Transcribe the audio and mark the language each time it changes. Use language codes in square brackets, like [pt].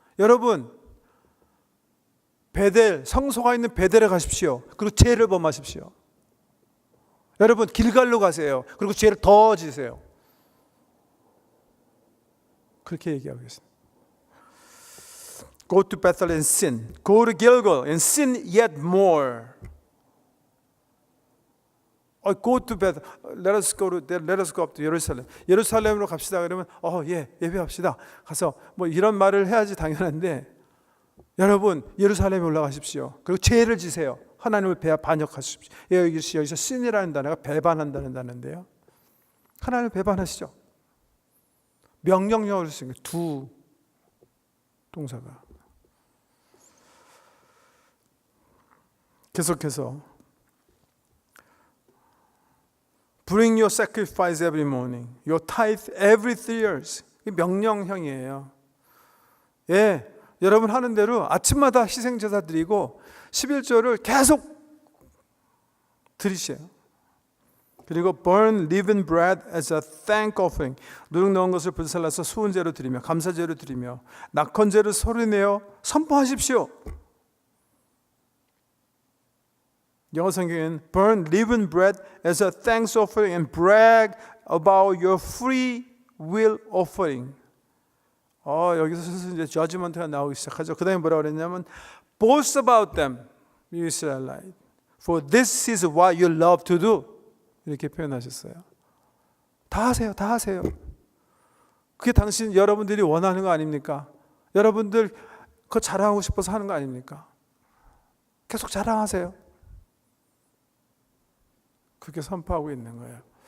[ko] 여러분, 베델, 성소가 있는 베델에 가십시오. 그리고 죄를 범하십시오. 여러분, 길갈로 가세요. 그리고 죄를 더 지세요. 그렇게 얘기하고 계십니다. [en] Go to Bethel and sin. Go to Gilgal and sin yet more. Go to Bethel. Let us go up to Jerusalem. [ko] 예루살렘으로 갑시다. 그러면 예배합시다. 가서 뭐 이런 말을 해야지 당연한데, 여러분, 예루살렘에 올라가십시오. 그리고 죄를 지세요. 하나님을 반역하십시오. 여기서 신이라는 단어가 배반한다는 단어인데요. 하나님을 배반하시죠. 명령형으로 쓰는 거예요. 두 동사가. 계속해서 [en] Bring your sacrifice every morning. Your tithe every 3 years. [ko] 명령형이에요. 여러분 하는 대로 아침마다 희생제사 드리고 11조를 계속 드리세요. 그리고 [en] burn leavened bread as a thank offering. [ko] 누룩 넣은 것을 불살라서 수은제로 드리며 감사제로 드리며 낙헌제를 소리내어 선포하십시오. 영어 성경에는 [en] burn leavened bread as a thanks offering and brag about your free will offering. [ko] 여기서 슬슬 이제 저지먼트가 나오기 시작하죠. 그 다음에 뭐라고 그랬냐면 [en] boast about them, you Israelite, for this is what you love to do. [ko] 이렇게 표현하셨어요. 다 하세요. 다 하세요. 그게 여러분들이 원하는 거 아닙니까? 여러분들 그거 자랑하고 싶어서 하는 거 아닙니까? 계속 자랑하세요. 그렇게 선포하고 있는 거예요.